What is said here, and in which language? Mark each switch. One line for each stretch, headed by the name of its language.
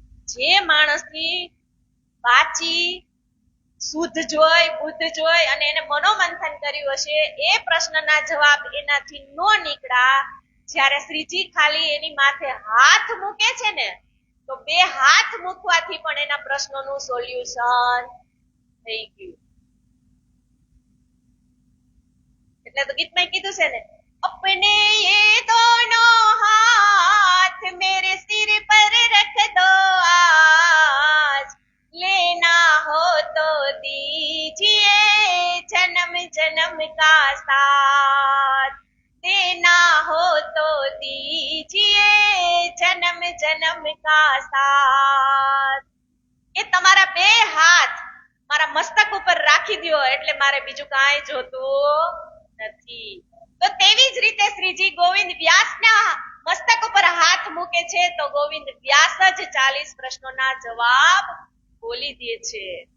Gujarati: જે માણસની વાચી શુદ્ધ જોઈ, બુદ્ધ જોઈ અને એને મનોમંથન કર્યું હશે, એ પ્રશ્નના જવાબ એનાથી નો નીકળ્યા. જ્યારે શ્રીજી ખાલી એની માથે હાથ મૂકે છે ને, તો 2 હાથ મૂકવાથી પણ એના પ્રશ્નોનું સોલ્યુશન થઈ ગયું. એટલે તો ગીતમાં કીધું છે ને,
Hindi: अपने ये दोनों हाथ मेरे सिर पर रख दो आज, लेना हो तो दीजिए जन्म जन्म का साथ, देना हो तो दीजिए जन्म जन्म का साथ.
Gujarati: એ તમારા 2 હાથ મારા મસ્તક ઉપર રાખી દો એટલે મારે બીજું કાંઈ જોતું નથી. તો તેવી જ રીતે શ્રીજી ગોવિંદ વ્યાસના મસ્તક ઉપર હાથ મૂકે છે, તો ગોવિંદ વ્યાસ જ 40 પ્રશ્નોના જવાબ બોલી દે છે.